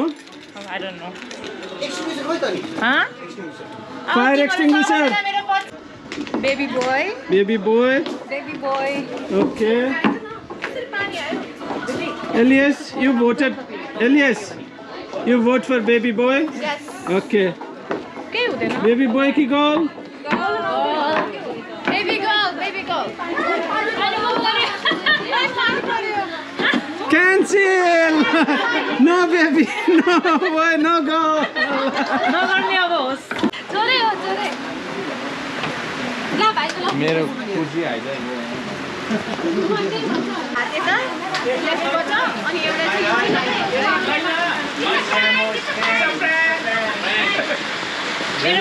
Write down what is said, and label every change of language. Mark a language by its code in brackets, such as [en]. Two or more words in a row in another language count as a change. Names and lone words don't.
[en] I don't know. Huh? Fire extinguisher. Baby boy. Baby boy. Baby boy. Okay. Elias, you voted. Elias, you vote for baby boy? Yes. Okay. [ne] के हुँदैन? [en] Baby boy ki girl? Baby girl, baby girl. Cancel! No baby, no boy, no girl. [ne] नगर्ने अब होस् जोरे हो जोरे. ल भाइ ल. मेरो खुसी आइदियो यता यसबाट अनि एउटा चाहिँ